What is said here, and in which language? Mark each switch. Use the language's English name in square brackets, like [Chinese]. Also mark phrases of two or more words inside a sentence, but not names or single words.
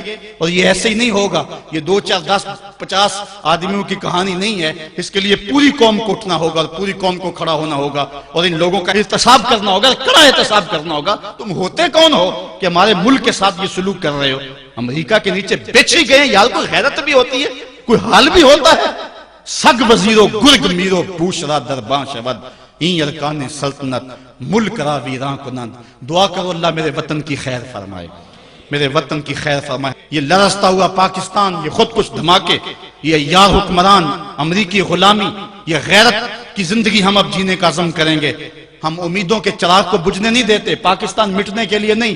[Urdu] اور یہ ایسے ہی نہیں ہوگا، یہ 2 4 10 50 آدمیوں کی کہانی نہیں ہے. اس کے لیے پوری قوم کو اٹھنا ہوگا اور پوری قوم کو کھڑا ہونا ہوگا اور ان لوگوں کا احتساب کرنا ہوگا، کڑا احتساب کرنا ہوگا. تم ہوتے کون ہو کہ ہمارے ملک کے ساتھ یہ سلوک کر رہے ہو؟ امریکہ کے نیچے بیچی گئے. یار کوئی غیرت بھی ہوتی ہے، کوئی حال بھی ہوتا ہے. [Persian] سگ وزیرو گرگ میرو بوشرا درباں شود این ارکان سلطنت ملک را ویران کنند. [Urdu] دعا کرو اللہ میرے وطن کی خیر فرمائے، میرے وطن کی خیر فرمائے. یہ لرزتا ہوا پاکستان، یہ خود کچھ دھماکے، یہ یار حکمران، امریکی غلامی، یہ غیرت کی زندگی ہم اب جینے کا عزم کریں گے. ہم امیدوں کے چراغ کو بجھنے نہیں دیتے. پاکستان مٹنے کے لیے نہیں.